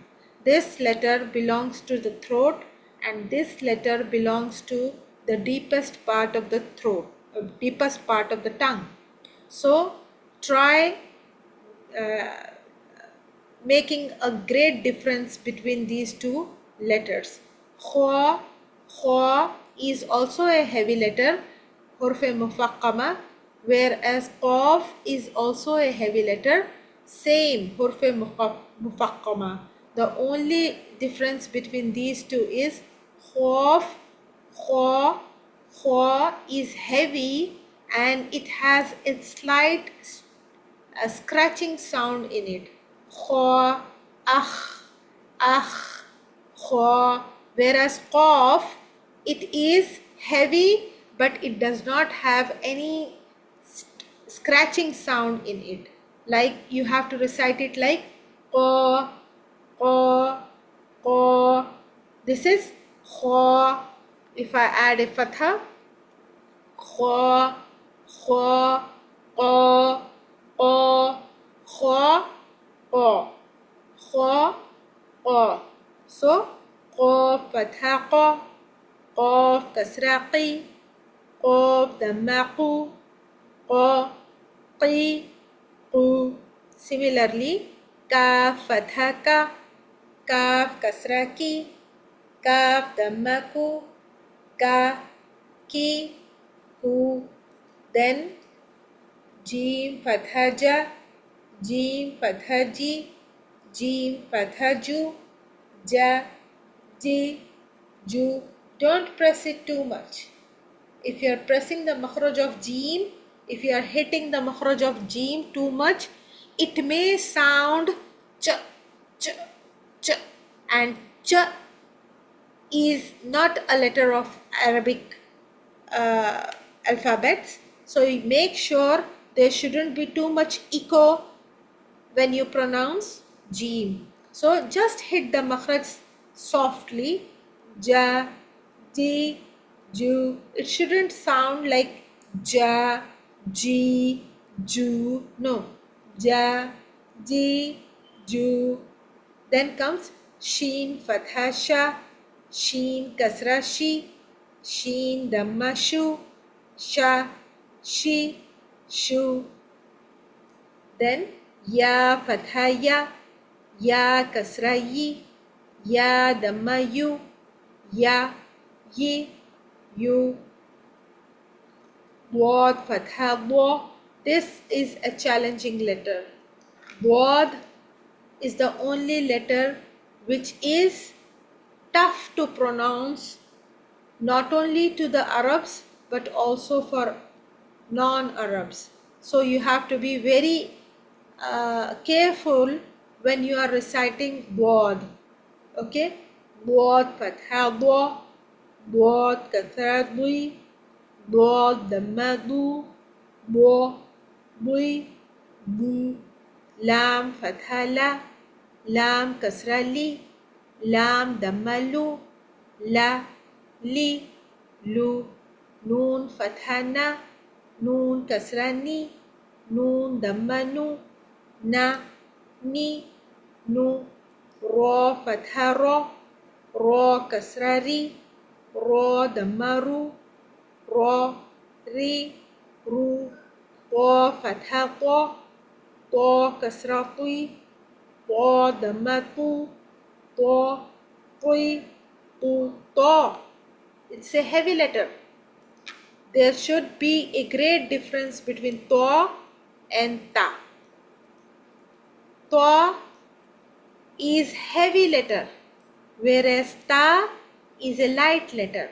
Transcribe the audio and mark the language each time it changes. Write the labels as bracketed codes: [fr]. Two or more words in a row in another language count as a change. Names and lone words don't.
[en] This letter belongs to the throat and this letter belongs to the deepest part of the throat, deepest part of the tongue. So try making a great difference between these two letters. Kha, Kha is also a heavy letter, [ar] حروف مفخمة, [en] whereas Qaf is also a heavy letter, same [ar] حروف مفخمة. [en] The only difference between these two is Khaf, Kha, Kha is heavy and it has a slight scratching sound in it. [ar] خَ، أخْ، خَ. [en] Whereas qaf, it is heavy but it does not have any scratching sound in it. Like you have to recite it like [ar] قَ، قَ، قَ. [en] This is kha. If I add a fatha, [ar] خَ، خَ, قَ، قَ، خَ، قَ، خَ، قَ. So قاف فتحة قَ، قاف كسرة قِ، قاف ضمة قُ، قَ، قِ، قُ. [en] Similarly, [ar] كاف فتحة كَ، كاف كسرة كِ، كاف ضمة كُ، كَ، كِ، كُ. Then جيم فتحة جَ، جيم فتحة جِ، جيم فتحة جُ، جَ، جِ، جُ. [en] Don't press it too much. If you are pressing the makhraj of jim, if you are hitting the makhraj of jim too much, it may sound ch, ch, ch, and ch is not a letter of Arabic alphabets. So you make sure there shouldn't be too much echo when you pronounce jim. So just hit the makhraj softly, [ar] جَ، جِ، جُ. [en] It shouldn't sound like [ar] جَ، جِ، جُ. No, جَ، جِ، جُ. [en] Then comes [ar] شين فتحة شَ، شين كسرة شِ، شين ضمة شُ، شَ، شِ، شُ. Then ياء فتحة يَ كسرة يِ، ياء ضمة يُ، يَ، يِ، يُ. ضاد فتحة ضَ. [en] This is a challenging letter. Wad is the only letter which is tough to pronounce, not only to the Arabs but also for non-Arabs. So you have to be very careful when you are reciting wad. [ar] Okay, ضاد فتحة ضَ، ضاد كسرة ضِ، ضاد ضمة ضُ، ضَ، ضِ، ضُ. لام فتحة لَ، لام كسرة لِ، لام ضمة لُ، لَ، لِ، لُ. نون فتحة نَ، نون كسرة نِ، نون ضمة نُ، نَ، نِ، نُ. راء فتحة رَ، راء كسرة رِ، راء ضمة رُ، رَ، رِ، رُ. طاء فتحة طَ، طاء كسرة طِ، طاء ضمة طُ، طَ، طِ، طُ، طَ. [en] It's a heavy letter. There should be a great difference between ta and ta. Ta is heavy letter, whereas ta is a light letter.